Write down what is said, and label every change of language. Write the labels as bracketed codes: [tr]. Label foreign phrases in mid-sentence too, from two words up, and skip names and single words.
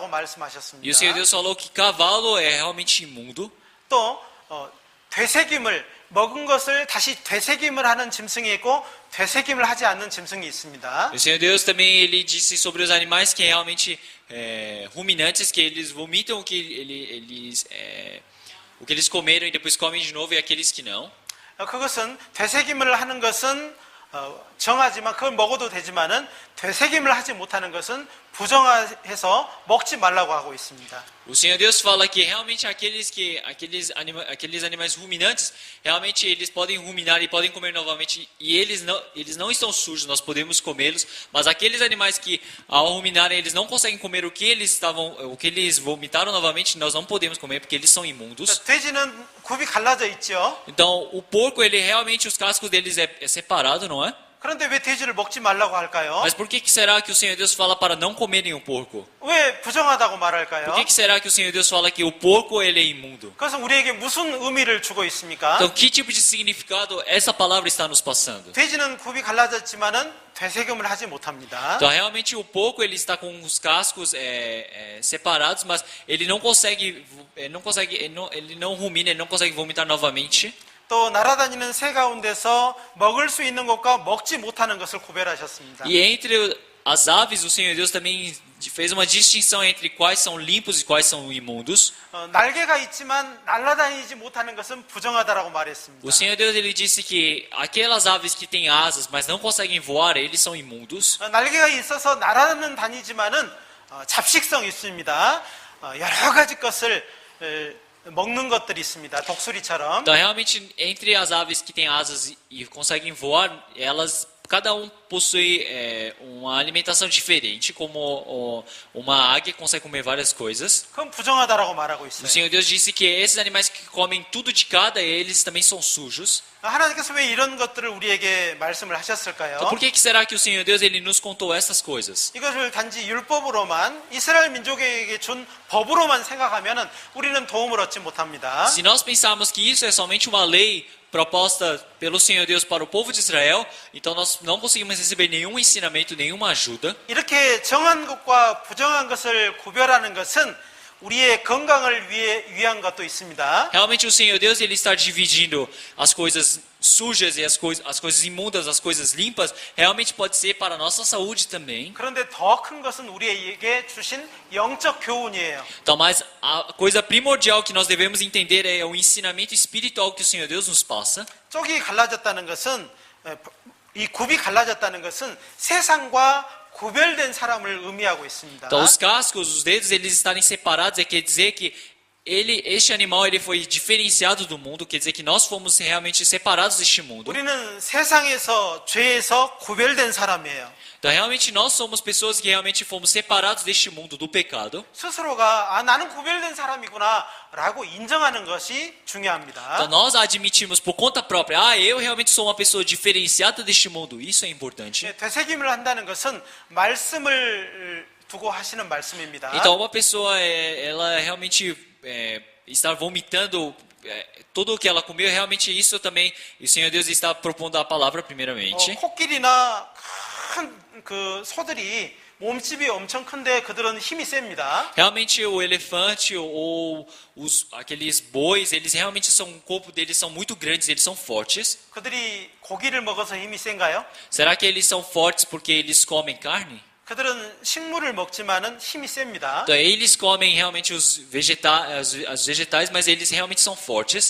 [pt] E o [ko] 말씀하셨습니다. [pt] Senhor Deus falou que cavalo é realmente imundo. [ko] 또 되새김을 먹은 것을 다시 되새김을 하는 짐승이 있고 되새김을 하지 않는 짐승이 있습니다. [pt] E o Senhor Deus também ele disse sobre os animais que realmente ruminantes, que eles vomitam o que eles comeram e depois comem de novo, e aqueles que não. [ko] 그것은 되새김을 하는 것은 정하지만 그걸 먹어도 되지만은 되새김을 하지 못하는 것은 부정해서 먹지 말라고 하고 있습니다. [pt] O Senhor Deus fala que realmente aqueles animais ruminantes, realmente eles podem ruminar e podem comer novamente, e eles não estão sujos, nós podemos comê-los, mas aqueles animais que ao ruminarem eles não conseguem comer o que eles vomitaram novamente, nós não podemos comer porque eles são imundos. [ko] 돼지는 굽이 갈라져 있죠. [pt] Então, o porco, ele realmente os cascos deles é separado, não é? [ko] 그런데 왜 돼지를 먹지 말라고 할까요? [pt] Mas por que será que o Senhor Deus fala para não comerem o porco? [ko] 왜 부정하다고 [pt] Por [ko] 말할까요? [pt] que será que o Senhor Deus fala que o porco ele é imundo? [ko] 그것은 우리에게 무슨 의미를 주고 있습니까? [pt] Então, que tipo de significado essa palavra está nos passando? [ko] 돼지는 굽이 갈라졌지만은 되새김을 하지 못합니다. [pt] Então, realmente o porco ele está com os cascos separados, mas ele não rumina, ele não consegue vomitar novamente. [ko] 또 날아다니는 새 가운데서 먹을 수 있는 것과 먹지 못하는 것을 구별하셨습니다. [pt] E entre as aves, o Senhor Deus também fez uma distinção entre quais são limpos e quais são imundos. [ko] 날개가 있지만 날아다니지 못하는 것은 부정하다라고 말했습니다. [pt] O Senhor Deus ele disse que aquelas aves que têm asas, mas não conseguem voar, eles são imundos. [ko] 날개가 있어서 날아는 다니지만은 잡식성이 있습니다. 여러 가지 것을 먹는 것들이 있습니다. 독수리처럼. [pt] Então, realmente, entre as aves que têm asas e conseguem voar, cada um possui uma alimentação diferente, como uma águia consegue comer várias coisas. [ko] 그건 부정하다라고 말하고 [pt] O [ko] 있어요. [pt] Senhor Deus disse que esses animais que comem tudo de cada, eles também são sujos. [ko] 하나님께서 왜 이런 것들을 우리에게 말씀을 하셨을까요? [pt] Então, por que será que o Senhor Deus ele nos contou essas coisas? [ko] 이것을 단지 율법으로만 이스라엘 민족에게 준 법으로만 생각하면은 우리는 도움을 얻지 못합니다. [pt] Se nós pensarmos que isso é somente uma lei proposta pelo Senhor Deus para o povo de Israel, então nós não conseguimos receber nenhum ensinamento, nenhuma ajuda. [ko] 이렇게 정한 것과 부정한 것을 구별하는 것은 우리의 건강을 위한 것도 있습니다. [pt] Realmente o Senhor Deus ele está dividindo as coisas sujas e as coisas imundas, as coisas limpas, realmente pode ser para a nossa saúde também. [ko] 그런데 더 큰 것은 우리에게 주신 영적 교훈이에요. [pt] Então, mas a coisa primordial que nós devemos entender é o ensinamento espiritual que o Senhor Deus nos passa. [ko] 쪽이 갈라졌다는 것은 이 굽이 갈라졌다는 것은 세상과 구별된 사람을 의미하고 있습니다. [pt] Então, os cascos, os dedos, eles estarem separados, quer dizer que este animal ele foi diferenciado do mundo, quer dizer que nós fomos realmente separados deste mundo. [ko] 우리는 세상에서 죄에서 구별된 사람이에요. [pt] Então, realmente nós somos pessoas que realmente fomos separados deste mundo, do pecado. [ko] 스스로가 나는 구별된 사람이구나라고 인정하는 것이 중요합니다. [pt] Então, nós admitimos por conta própria, eu realmente sou uma pessoa diferenciada deste mundo. Isso é importante. [ko] 되새김을 한다는 것은 말씀을 두고 하시는 말씀입니다. [pt] Então, uma pessoa, ela realmente estar vomitando tudo o que ela comeu, realmente isso também, o Senhor Deus está propondo a palavra primeiramente. [ko] 코끼리나 큰 그 소들이 몸집이 엄청 큰데 그들은 힘이 셉니다. [pt] Realmente o elefante ou aqueles bois, eles realmente são, o corpo deles são muito grandes, eles são fortes. [ko] 그들이 고기를 먹어서 힘이 센가요? [pt] Será que eles são fortes porque eles comem carne? [ko] 그들은 식물을 먹지만은 힘이 셉니다. [pt] Então, eles comem realmente os vegetais, mas eles realmente são fortes.